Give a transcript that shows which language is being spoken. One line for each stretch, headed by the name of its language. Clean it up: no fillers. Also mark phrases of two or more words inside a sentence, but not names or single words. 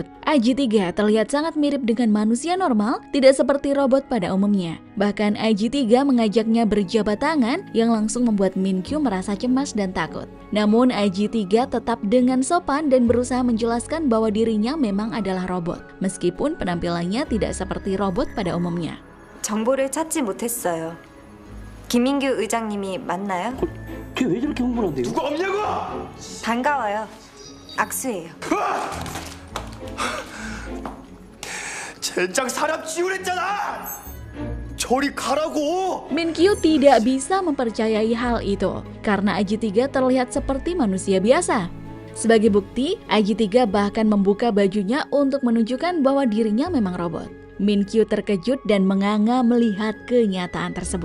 Indonesian: AJ3 terlihat sangat mirip dengan manusia normal, tidak seperti robot pada umumnya. Bahkan AJ3 mengajaknya berjabat tangan yang langsung membuat Min-kyu merasa cemas dan takut. Namun AJ3 tetap dengan sopan dan berusaha menjelaskan bahwa dirinya memang adalah robot, meskipun penampilannya tidak seperti robot pada umumnya.
Korean: 정보를 찾지 못했어요. 김민규 의장님이 맞나요? 걔 왜 저렇게 흥분한데요 누가 없냐고! 반가워요. 악수예요. 젠장 사람 지우랬잖아! 저리 가라고!
Indonesian: Min-kyu tidak bisa mempercayai hal itu karena AJ3 terlihat seperti manusia biasa. Sebagai bukti, AJ3 bahkan membuka bajunya untuk menunjukkan bahwa dirinya memang robot. Min Kyu terkejut dan menganga melihat kenyataan tersebut.